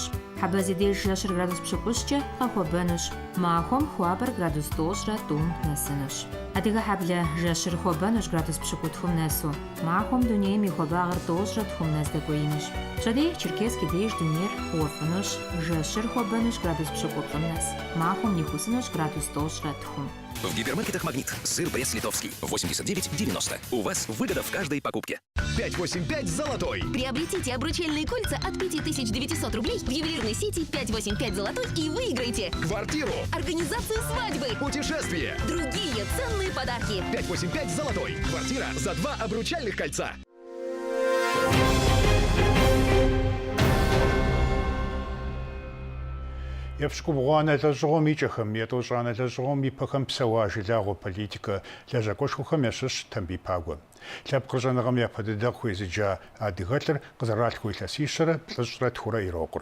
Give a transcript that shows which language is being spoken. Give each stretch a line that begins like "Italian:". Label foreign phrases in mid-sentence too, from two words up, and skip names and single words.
Kabardian: Хьэбэ зи деж жэщыр градус пщыкӏущкӏэ къэхуэбэнущ, махуэм хуабэр градус тӏощӏрэ тӏум нэсынущ. Адыгэ хьэблэ жэщыр хуэбэнущ градус пщыкӏутхум нэсу, махуэм дунейм и хуабагъыр тӏощӏрэ тхум нэс дэкӏуеинущ. Пщэдей Черкесск и деж дунейр уэфӏынущ, жэщыр хуэбэнущ градус пщыкӏуплӏым нэс, махуэм ихусынущ градус тӏощӏрэ тхум.
Russian: В гипермаркетах «Магнит». Сыр Брест-Литовский. 89,90. У вас выгода в каждой покупке. 585 золотой. Приобретите обручальные кольца от 5900 рублей в ювелирной сети 585 золотой и выиграйте Квартиру. Организацию свадьбы. Путешествие. Другие ценные подарки. 585 золотой. Квартира за 2 обручальных кольца.
Kabardian: Епщыкӏубгъуанэ лэжьыгъуэм икӏэхэм, етӏощӏанэ лэжьыгъуэм ипэхэм псэуа жылагъуэ политикэ лэжьакӏуэшхуэхэм ящыщ Тамбий Пагуэ. Лъэпкъ къыщӏэныгъэм япэ дыдэ хуезыджа адыгэлӏыр къызэралъху илъэсищэрэ плӏыщӏрэ тхурэ ирокъур.